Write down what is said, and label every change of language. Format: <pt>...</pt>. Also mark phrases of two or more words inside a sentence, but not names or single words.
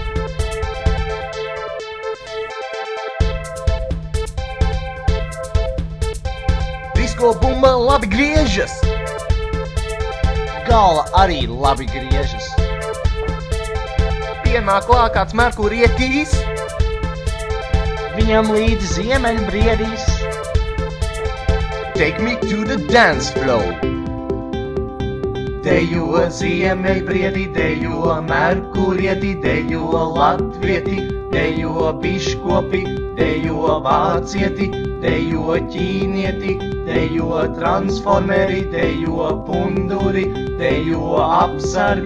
<lv>Disko bumba labi griežas. Galva arī labi griežas. Pienāk lākāts merkūrietīs. Viņam līdzi ziemeļbriedīs.</lv> <en>Take me to the dance floor.</en> <lv>Dejo ziemeļbriedi, dejo merkūrieti, dejo latvieti, dejo biškopi, dejo vācieti, dejo ķīnieti, dejo transformeri, dejo punduri, dejo apsarg.</lv>